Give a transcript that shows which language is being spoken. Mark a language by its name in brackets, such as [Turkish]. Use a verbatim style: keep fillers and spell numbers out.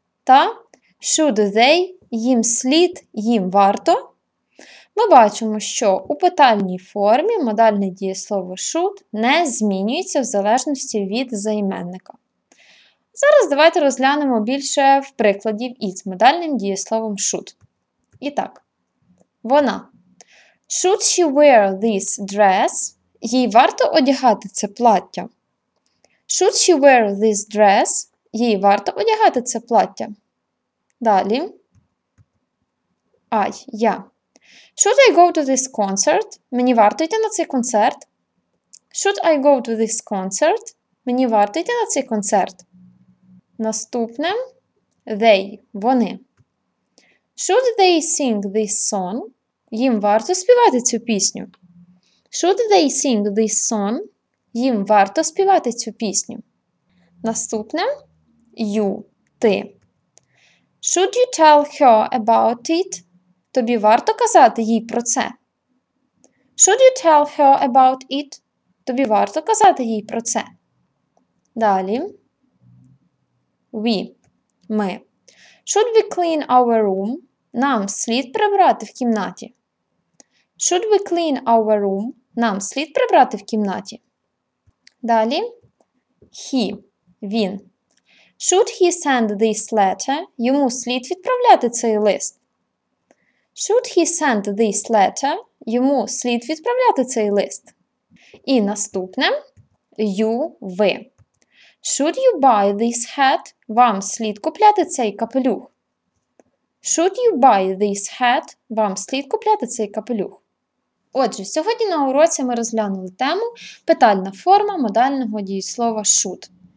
[Ukrainian] Та [English] should they [Ukrainian] – їм слід, їм варто. Ми бачимо, що у питальній формі модальне дієслово should не змінюється в залежності від займенника. Зараз давайте розглянемо більше в прикладів із модальним дієсловом should. І так, вона. [English] Should she wear this dress? [Ukrainian] Їй варто одягати це плаття. [English] Should she wear this dress? [Ukrainian] Їй варто одягати це плаття. Далі. I, я. [English] Should I go to this concert? [Ukrainian] Мені варто йти на цей концерт. [English] Should I go to this concert? [Ukrainian] Мені варто йти на цей концерт. Наступне they, вони. [English] Should they sing this song? [Ukrainian] Їм варто співати цю пісню. [English] Should they sing this song? [Ukrainian] Їм варто співати цю пісню. Наступне you, ти. [English] Should you tell her about it? [Ukrainian] Тобі варто казати їй про це. [English] Should you tell her about it? [Ukrainian] Тобі варто казати їй про це. Далі. We – ми. [English] Should we clean our room? [Ukrainian] Нам слід прибрати в кімнаті. [English] Should we clean our room? [Ukrainian] Нам слід прибрати в кімнаті. Далі. He – він. [English] Should he send this letter? [Ukrainian] Йому слід відправляти цей лист. [English] Should he send this letter? [Ukrainian] Йому слід відправляти цей лист. І наступне. [English] You, [Ukrainian] ви. [English] Should you buy this hat? [Ukrainian] Вам слід купляти цей капелюх. [English] Should you buy this hat? [Ukrainian] Вам слід купляти цей капелюх. Отже, сьогодні на уроці ми розглянули тему «Питальна форма модального дієслова should».